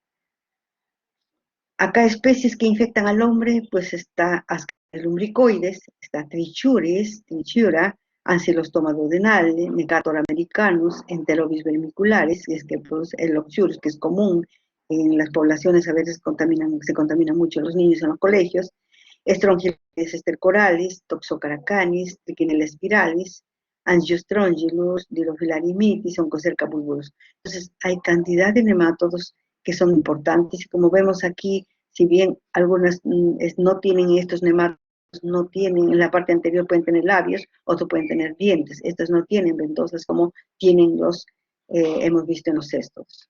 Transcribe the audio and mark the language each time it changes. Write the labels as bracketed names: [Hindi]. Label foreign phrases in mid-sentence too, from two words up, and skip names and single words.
[Spanish] Acá especies que infectan al hombre, pues está Ascaris lumbricoides, está Trichura, Ancylostoma duodenale, Necator americanus, Enterobis vermicularis, y es que produce el Oxurus, que es común en las poblaciones, a veces se contaminan mucho los niños en los colegios, Strongyloides estercoralis, Toxocaracanis, Trichinella spiralis, Angiostrongylos, Dilophyllarimitis, Oncocerca bulbulus. Entonces, hay cantidad de nemátodos que son importantes, y como vemos aquí, si bien algunas no tienen estos nemátodos, no tienen, en la parte anterior pueden tener labios, otros pueden tener dientes, estos no tienen ventosas como tienen hemos visto en los cestos.